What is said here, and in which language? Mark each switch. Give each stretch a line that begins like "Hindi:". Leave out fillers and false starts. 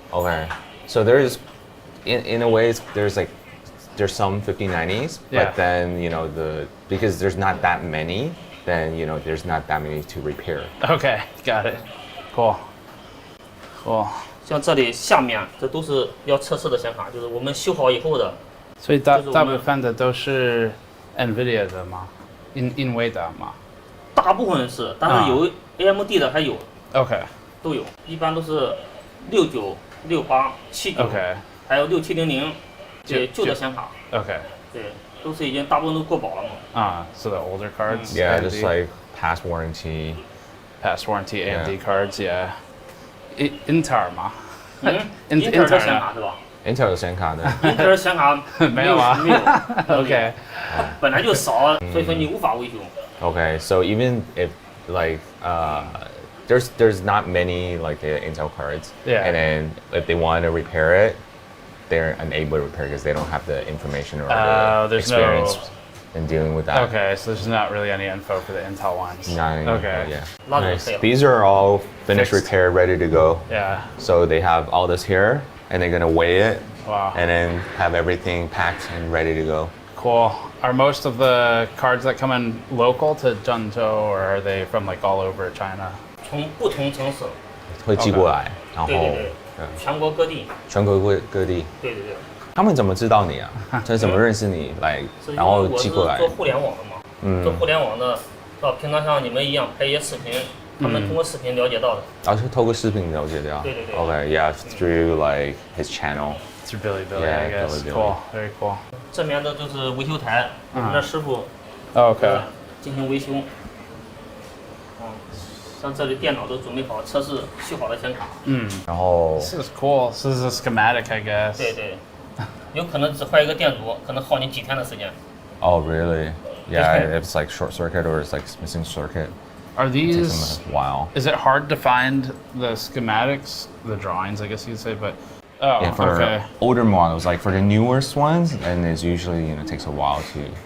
English: Okay, so there's in a way there's some 5090s, but then because there's not that many, then there's not that many to repair. Okay, got it. Cool.
Chinese: 像这里下面这都是要测试的显卡，就是我们修好以后的。所以大部分的都是 NVIDIA 的吗？NVIDIA 吗？大部分是，但是有 AMD 的还有。
English: OK。
Chinese: 都有，一般都是69、68、79，还有6700。对，旧的显卡。
English: Okay.
Chinese: 对，都是已经大部分都过保了嘛。
English: So the older cards. Yeah, just like past warranty AMD cards. Yeah. Intel 吗
Chinese: ？Intel 的显卡是吧？Intel 的显卡呢？Intel 显卡没有啊。没有。
English: OK.
Chinese: 本来就少，所以说你无法维修。
English: Okay, so even if there's not many like the Intel cards, and then if they want to repair it, they're unable to repair because they don't have the information or the experience in dealing with that. Okay, so there's not really any info for the Intel ones. Not any okay. Info, yeah. Nice. These are all finished, repaired, ready to go. Yeah. So they have all this here, and they're gonna weigh it, wow, and then have everything packed and ready to go. Cool. Are most of the cards that come in local to Zhengzhou, or are they from like all over China?
Chinese: 从不同城市会寄过来，然后全国各地。全国各地。对对对。他们怎么知道你啊？他怎么认识你来，然后寄过来？做互联网的嘛，做互联网的，平常像你们一样拍一些视频，他们通过视频了解到的。是透过视频了解到。对对对。
English: Okay, yeah, through like his channel. Through Billy, I guess. Cool, very cool.
Chinese: 这边的就是维修台，我们的师傅。
English: OK.
Chinese: 进行维修。像这里电脑都准备好，测试修好的显卡。然后。
English: This is cool. This is a schematic, I guess.
Chinese: 对对，有可能只坏一个电阻，可能耗你几天的时间。
English: Oh really? Yeah, if it's like short circuit or it's like missing circuit. Are these? It takes them a while. Is it hard to find the schematics, the drawings, I guess you'd say, but. Oh, yeah, for okay. older models, like for the newest ones, and it's usually takes a while to.